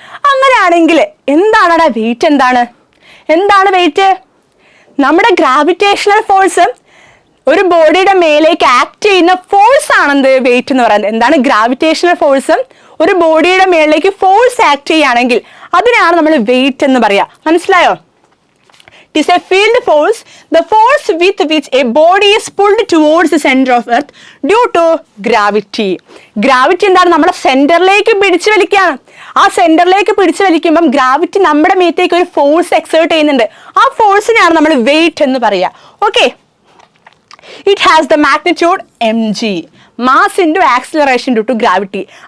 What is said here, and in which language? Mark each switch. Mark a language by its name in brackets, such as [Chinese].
[Malayalam] അങ്ങനെയാണെങ്കിൽ എന്താണടാ വെയിറ്റ്? എന്താണ് വെയിറ്റ്? നമ്മുടെ ഗ്രാവിറ്റേഷണൽ ഫോഴ്സ്, ഒരു ബോഡിയുടെ മേലേക്ക് ആക്ട് ചെയ്യുന്ന ഫോഴ്സ് ആണെന്ത് വെയിറ്റ് എന്ന് പറയുന്നത്. എന്താണ് ഗ്രാവിറ്റേഷണൽ ഫോഴ്സ്? ഒരു ബോഡിയുടെ മേലേക്ക് ഫോഴ്സ് ആക്ട് ചെയ്യുകയാണെങ്കിൽ അതിനാണ് നമ്മൾ വെയിറ്റ് എന്ന് പറയാ. മനസ്സിലായോ? [English] It is a field force, the force with which a body is pulled towards the center of earth due to gravity. [Malayalam] Gravity എന്താണ്? നമ്മുടെ സെന്ററിലേക്ക് പിടിച്ചു വലിക്കുകയാണ്. ആ സെന്ററിലേക്ക് പിടിച്ചു വലിക്കുമ്പം ഗ്രാവിറ്റി നമ്മുടെ മേത്തേക്ക് ഒരു ഫോഴ്സ് എക്സേർട്ട് ചെയ്യുന്നുണ്ട്. ആ ഫോഴ്സിനെയാണ് നമ്മൾ വെയിറ്റ് എന്ന് പറയുക. [English] Okay, it has the magnitude mg, mass into acceleration due to gravity.